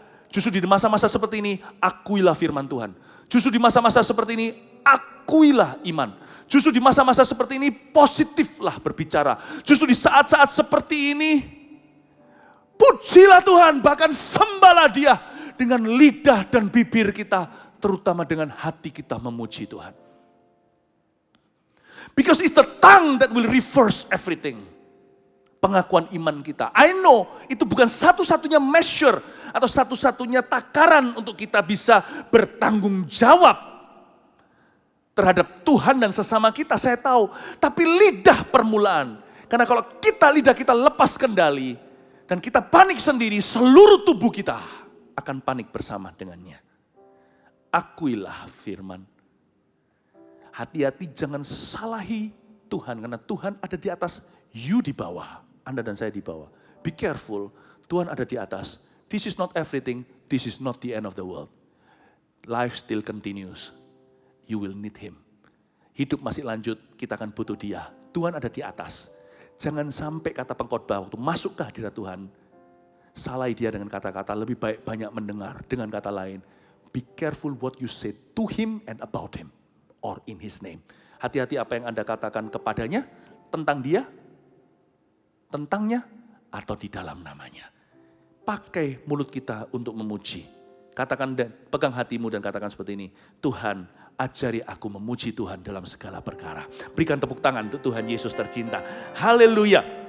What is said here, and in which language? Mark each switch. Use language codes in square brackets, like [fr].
[id] Justru di masa-masa seperti ini, akuilah firman Tuhan. Justru di masa-masa seperti ini, akuilah iman. Justru di masa-masa seperti ini, positiflah berbicara. Justru di saat-saat seperti ini, pujilah Tuhan, bahkan sembahlah Dia dengan lidah dan bibir kita, terutama dengan hati kita memuji Tuhan. [en] Because it's the tongue that will reverse everything. [id] Pengakuan iman kita. [en] I know [id] itu bukan satu-satunya measure atau satu-satunya takaran untuk kita bisa bertanggung jawab terhadap Tuhan dan sesama kita, saya tahu. Tapi lidah permulaan. Karena kalau lidah kita lepas kendali, dan kita panik sendiri, seluruh tubuh kita akan panik bersama dengannya. Akuilah firman. Hati-hati jangan salahi Tuhan, karena Tuhan ada di atas, you di bawah. Anda dan saya di bawah. [en] Be careful, [id] Tuhan ada di atas. [en] This is not everything, this is not the end of the world. Life still continues. You will need Him. [id] Hidup masih lanjut, kita akan butuh Dia. Tuhan ada di atas. Jangan sampai kata pengkhotbah waktu masuk ke hadirat Tuhan, salahi Dia dengan kata-kata lebih baik banyak mendengar. Dengan kata lain, [en] Be careful what you say to him and about him, or in his name. [id] Hati-hati apa yang Anda katakan kepadanya, tentang dia, tentangnya, atau di dalam namanya. Pakai mulut kita untuk memuji. Katakan dan pegang hatimu dan katakan seperti ini. Tuhan, ajari aku memuji Tuhan dalam segala perkara. Berikan tepuk tangan untuk Tuhan Yesus tercinta. Haleluya.